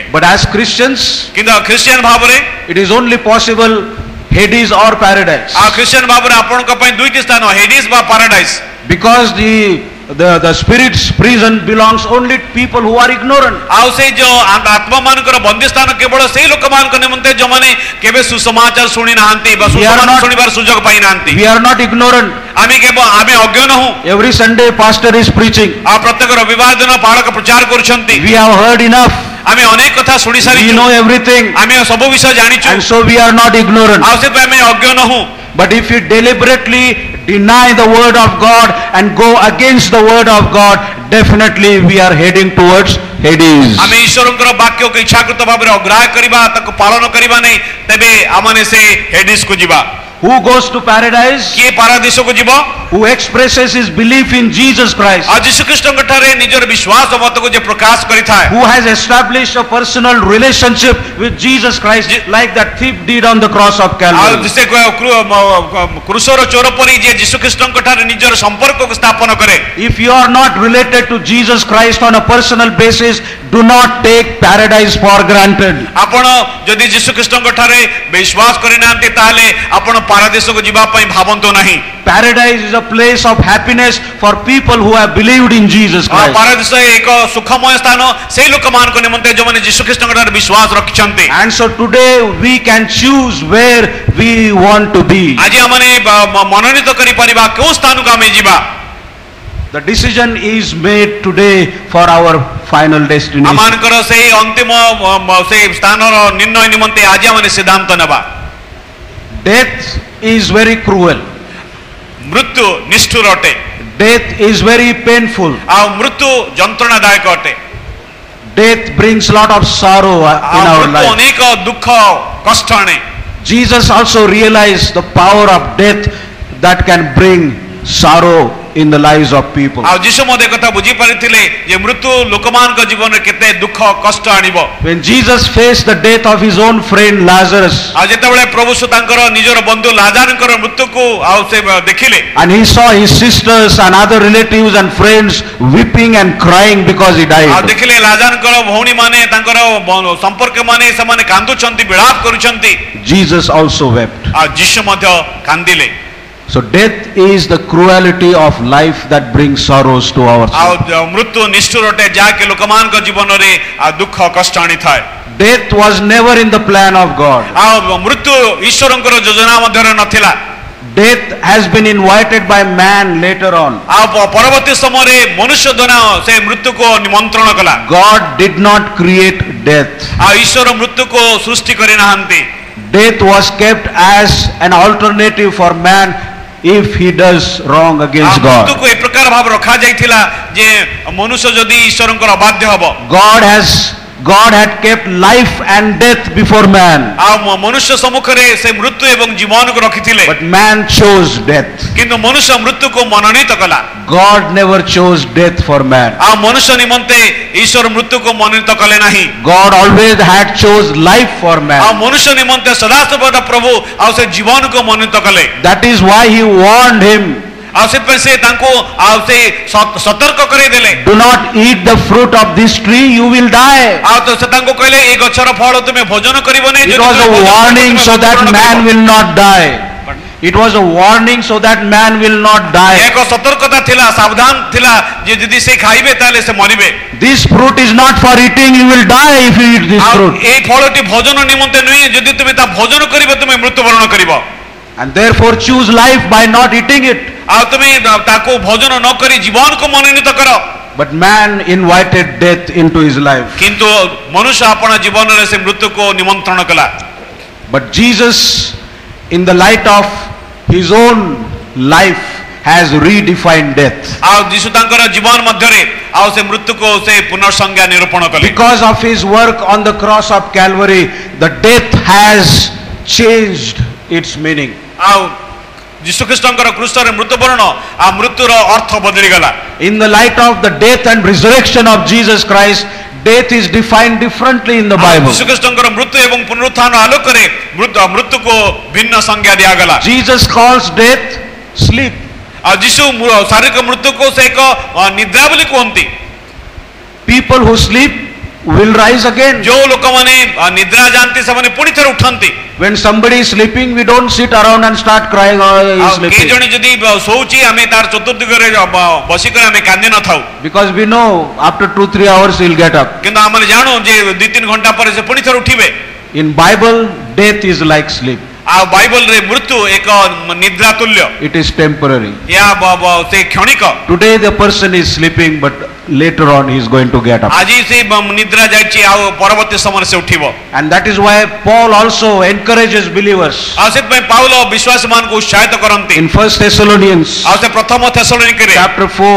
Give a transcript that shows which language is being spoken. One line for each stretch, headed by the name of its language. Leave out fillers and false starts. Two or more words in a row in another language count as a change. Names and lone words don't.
English: But as Christians,
Odia: କିନ୍ତୁ ଖ୍ରୀଷ୍ଟିଆନ ଭାବରେ
English: it is only possible Hades or paradise,
Odia: ଆଉ ଖ୍ରୀଷ୍ଟିଆନ ଭାବରେ ଆପଣଙ୍କ ପାଇଁ ଦୁଇଟି ସ୍ଥାନ ହେଡିସ ବା ପାରାଡାଇସ
English: because the spirit's prison belongs only to people who are ignorant.
Odia: ଆଉ ସେଇ ଯୋଉ ଆତ୍ମା ମାନଙ୍କର ବନ୍ଦୀ ସ୍ଥାନ କେବଳ ସେଇ ଲୋକମାନଙ୍କ ନିମନ୍ତେ ଯୋଉମାନେ କେବେ ସୁସମାଚାର ଶୁଣି ନାହାନ୍ତି ବା ସୁସମାଚାର ଶୁଣିବାର ସୁଯୋଗ ପାଇ ନାହାନ୍ତି
English: We are not ignorant.
Odia: ଆମେ ଅଜ୍ଞ ନହୁଁ
English: Every Sunday pastor is preaching.
Odia: ଆଉ ପ୍ରତ୍ୟେକ ରବିବାର ଦିନ ପାଳକ ପ୍ରଚାର କରୁଛନ୍ତି
English: We have heard enough.
Odia: ଆମେ ଅନେକ କଥା ଶୁଣି
English: We
Odia: ସାରିଛୁ
English: know everything,
Odia: ଆମେ ସବୁ ବିଷୟ ଜାଣିଛୁ
English: and so we are not ignorant.
Odia: ଆଉ ସେଥିପାଇଁ ଆମେ ଅଜ୍ଞ ନହୁଁ
English: But if you deliberately deny the word of God and go against the word of God, definitely we are heading towards Hades.
Odia: ଆମେ ଈଶ୍ୱରଙ୍କର ବାକ୍ୟକୁ ଇଚ୍ଛାକୃତ ଭାବରେ ଅଗ୍ରାହ୍ୟ କରିବା ତାକୁ ପାଳନ କରିବା ନାହିଁ ତେବେ ଆମମାନେ ସେ ହେଡିସକୁ ଯିବା
English: Who goes to paradise?
Odia: କିଏ ପାରାଦୀସକୁ ଯିବ
English: Who expresses his belief in Jesus Christ.
Odia: ଆଉ ଯୀଶୁଖ୍ରୀଷ୍ଟଙ୍କ ଠାରେ ନିଜର ବିଶ୍ୱାସ ମତକୁ ଯେ ପ୍ରକାଶ କରିଥାଏ
English: Who has established a personal relationship with Jesus Christ, like that thief did on the cross of
Odia: ଆଉ
English: Calvary.
Odia: ସେ କୃଷର ଚୋର ପରି ଯେ ଯୀଶୁଖ୍ରୀଷ୍ଟଙ୍କ ଠାରେ ନିଜର ସମ୍ପର୍କକୁ ସ୍ଥାପନ କରେ
English: If you are not related to Jesus Christ on a personal basis, do not take paradise for granted.
Odia: ଆପଣ ଯଦି ଯୀଶୁଖ୍ରୀଷ୍ଟଙ୍କ ଠାରେ ବିଶ୍ୱାସ କରିନାହାନ୍ତି ତାହେଲେ ଆପଣ ପାରାଦୀସକୁ ଯିବା ପାଇଁ ଭାବନ୍ତୁ ନାହିଁ
English: Paradise is a place of happiness for people who have believed in Jesus Christ.
Odia: ପାରାଦୀସ ଏକ ସୁଖମୟ ସ୍ଥାନ ସେଇ ଲୋକମାନଙ୍କ ନିମନ୍ତେ ଯେଉଁମାନେ ଯୀଶୁଖ୍ରୀଷ୍ଟଙ୍କ ଠାରେ ବିଶ୍ୱାସ ରଖିଛନ୍ତି
English: And so today we can choose where we want to be.
Odia: ଆଜି ଆମମାନେ ମନୋନୀତ କରିପାରିବା କେଉଁ ସ୍ଥାନକୁ ଆମେ ଯିବା
English: The decision is made today for our final destination.
Odia: ଆମମାନଙ୍କର ସେଇ ଅନ୍ତିମ ସେଇ ସ୍ଥାନର ନିର୍ଣ୍ଣୟ ନିମନ୍ତେ ଆଜି ଆମମାନେ ସିଦ୍ଧାନ୍ତ ନେବା
English: Death is very cruel.
Odia: ମୃତ୍ୟୁ ନିଷ୍ଠୁର ଅଟେ
English: Death is very painful.
Odia: ଆଉ ମୃତ୍ୟୁ ଯନ୍ତ୍ରଣାଦାୟକ ଅଟେ
English: Death brings lot of sorrow in
Odia: ଆଉ
English: our
Odia: ମୃତ୍ୟୁ
English: life.
Odia: ଅନେକ ଦୁଃଖ କଷ୍ଟ ଆଣେ
English: Jesus also realized the power of death that can bring sorrow in the lives of people.
Odia: ଆଉ ଯୀଶୁ ମଧ୍ୟ କଥା ବୁଝି ପାରିଥିଲେ ଯେ ମୃତ୍ୟୁ ଲୋକମାନଙ୍କ ଜୀବନରେ କେତେ ଦୁଃଖ କଷ୍ଟ ଆଣିବ
English: When Jesus faced the death of his own friend Lazarus,
Odia: ଆଉ ଯେତେବେଳେ ପ୍ରଭୁ ତାଙ୍କର ନିଜର ବନ୍ଧୁ ଲାଜାରଙ୍କର ମୃତ୍ୟୁକୁ ଆଉ ସେ ଦେଖିଲେ
English: and he saw his sisters and other relatives and friends weeping and crying because he
Odia: ଆଉ
English: died,
Odia: ଦେଖିଲେ ଲାଜାରଙ୍କର ଭଉଣୀ ମାନେ ତାଙ୍କର ସମ୍ପର୍କ ମାନେ ସେମାନେ କାନ୍ଦୁଛନ୍ତି ବିଳାପ କରୁଛନ୍ତି
English: Jesus also wept.
Odia: ଆଉ ଯୀଶୁ ମଧ୍ୟ କାନ୍ଦିଲେ
English: So death is the cruelty of life that brings sorrows to our
Odia: ଆଉ
English: soul.
Odia: ମୃତ୍ୟୁ ନିଷ୍ଠୁର ଅଟେ ଯାହାକି ଲୋକମାନଙ୍କ ଜୀବନରେ ଦୁଃଖ କଷ୍ଟ ଆଣିଥାଏ
English: Death was never in the plan of God.
Odia: ଆଉ ମୃତ୍ୟୁ ଈଶ୍ୱରଙ୍କର ଯୋଜନା ମଧ୍ୟରେ ନଥିଲା
English: Death has been invited by man later on.
Odia: ଆଉ ପରବର୍ତ୍ତୀ ସମୟରେ ମନୁଷ୍ୟ ଦ୍ୱାରା ସେ ମୃତ୍ୟୁକୁ ନିମନ୍ତ୍ରଣ କଲା
English: God did not create death.
Odia: ଆଉ ଈଶ୍ୱର ମୃତ୍ୟୁକୁ ସୃଷ୍ଟି କରିନାହାନ୍ତି
English: Death was kept as an alternative for man if he does wrong against God.
Odia: ମୃତ୍ୟୁକୁ ଏ ପ୍ରକାର ଭାବରେ ରଖାଯାଇଥିଲା ଯେ ମନୁଷ୍ୟ ଯଦି ଈଶ୍ୱରଙ୍କର ଅବାଧ୍ୟ ହେବ
English: God had kept life and death before man.
Odia: ଆଉ ମନୁଷ୍ୟ ସମ୍ମୁଖରେ ସେ ମୃତ୍ୟୁ ଏବଂ ଜୀବନକୁ ରଖିଥିଲେ
English: But man chose death.
Odia: କିନ୍ତୁ ମନୁଷ୍ୟ ମୃତ୍ୟୁକୁ ମନୋନୀତ କଲା
English: God never chose death for man.
Odia: ଆଉ ମନୁଷ୍ୟ ନିମନ୍ତେ ଈଶ୍ୱର ମୃତ୍ୟୁକୁ ମନୋନୀତ କଲେ ନାହିଁ
English: God always had chose life for
Odia: ଆଉ
English: man.
Odia: ମନୁଷ୍ୟ ନିମନ୍ତେ ସଦାସର୍ବଦା ପ୍ରଭୁ ଆଉ ସେ ଜୀବନକୁ ମନୋନୀତ କଲେ
English: That is why he warned him,
Odia: ଆଉ ସେଥିପାଇଁ ସେ ତାଙ୍କୁ ଆଉ ସେ ସତର୍କ କରେଇଦେଲେ
English: do not eat the fruit of this tree, you will die.
Odia: ଆଉ ତ ସେ ତାଙ୍କୁ କହିଲେ ଏଇ ଗଛର ଫଳ ତୁମେ ଭୋଜନ କରିବ ନାହିଁ
English: It was a warning so that man will not die. It was a warning so that man will not die.
Odia: ଏକ ସତର୍କତା ଥିଲା ସାବଧାନ ଥିଲା ଯେ ଯଦି ସେ ଖାଇବେ ତାହେଲେ ସେ ମରିବେ
English: This fruit is not for eating, you will die if you eat this
Odia: ଆଉ
English: fruit.
Odia: ଏଇ ଫଳଟି ଭୋଜନ ନିମନ୍ତେ ନୁହେଁ ଯଦି ତୁମେ ତା ଭୋଜନ କରିବ ତୁମେ ମୃତ୍ୟୁବରଣ କରିବ
English: And therefore choose life by not eating it.
Odia: ଆଉ ତୁମେ ତାକୁ ଭୋଜନ ନ କରି ଜୀବନକୁ ମନୋନୀତ କର
English: But man invited death into his life.
Odia: କିନ୍ତୁ ମନୁଷ୍ୟ ଆପଣ ଜୀବନରେ ସେ ମୃତ୍ୟୁକୁ ନିମନ୍ତ୍ରଣ କଲା
English: But Jesus, in the light of his own life, has redefined death.
Odia: ଆଉ ଯୀଶୁ ତାଙ୍କର ଜୀବନ ମଧ୍ୟରେ ଆଉ ସେ ମୃତ୍ୟୁକୁ ସେ ପୁନଃସଂଜ୍ଞା ନିରୂପଣ କଲେ
English: Because of his work on the cross of Calvary, the death has changed its meaning.
Odia: ଆଉ ଯୀଶୁ ଖ୍ରୀଷ୍ଟଙ୍କର କ୍ରୁଶରେ ମୃତ୍ୟୁବରଣ ଆଉ ମୃତ୍ୟୁର ଅର୍ଥ ବଦଳି ଗଲା।
English: In the light of the death and resurrection of Jesus Christ, death is defined differently in the Bible.
Odia: ଯୀଶୁ ଖ୍ରୀଷ୍ଟଙ୍କର ମୃତ୍ୟୁ ଏବଂ ପୁନରୁତ୍ଥାନ ଆଲୋକରେ ମୃତ୍ୟୁକୁ ଭିନ୍ନ ସଂଜ୍ଞା ଦିଆଗଲା।
English: Jesus calls death sleep.
Odia: ଆଉ ଯୀଶୁ ଶାରୀରିକ ମୃତ୍ୟୁକୁ ସେ ଏକ ନିଦ୍ରା ବୋଲି କୁହନ୍ତି।
English: People who sleep will rise again.
Odia: ଯୋଉ ଲୋକମାନେ ନିଦ୍ରା ଯାଆନ୍ତି ସେମାନେ ପୁଣି ଥରେ ଉଠନ୍ତି।
English: When somebody is sleeping, we don't sit around and start crying, oh, he is
Odia: କେହି
English: sleeping.
Odia: ଜଣେ ଯଦି ଶୋଉଛି ଆମେ ତାର ଚତୁର୍ଦିଗରେ ବସିକରି ଆମେ କାନ୍ଦି ନଥାଉ।
English: Because we know after 2-3 hours he will get up.
Odia: କିନ୍ତୁ ଆମେ ଜାଣୁ ଯେ 2-3 ଘଣ୍ଟା ପରେ ସେ ପୁଣି ଥରେ ଉଠିବେ।
English: In Bible, death is like sleep.
Odia: ଆଉ ବାଇବଲରେ ମୃତ୍ୟୁ ଏକ ନିଦ୍ରା ତୁଲ୍ୟ।
English: It is temporary.
Odia: ଏହା ସେ କ୍ଷଣିକ।
English: Today the person is sleeping, but later on he is going to get up.
Odia: ଆଜି ସେ ନିଦ୍ରା ଯାଇଛି ଆଉ ପରବର୍ତ୍ତୀ ସମୟରେ ସେ ଉଠିବ।
English: And that is why Paul also encourages believers.
Odia: ଆଉ ସେଥିପାଇଁ ପାଉଲ ବିଶ୍ୱାସୀମାନଙ୍କୁ ଉତ୍ସାହିତ କରନ୍ତି।
English: In 1 Thessalonians
Odia: ଆଉ ସେ ପ୍ରଥମ ଥେସଲୋନିକେରେ
English: chapter 4,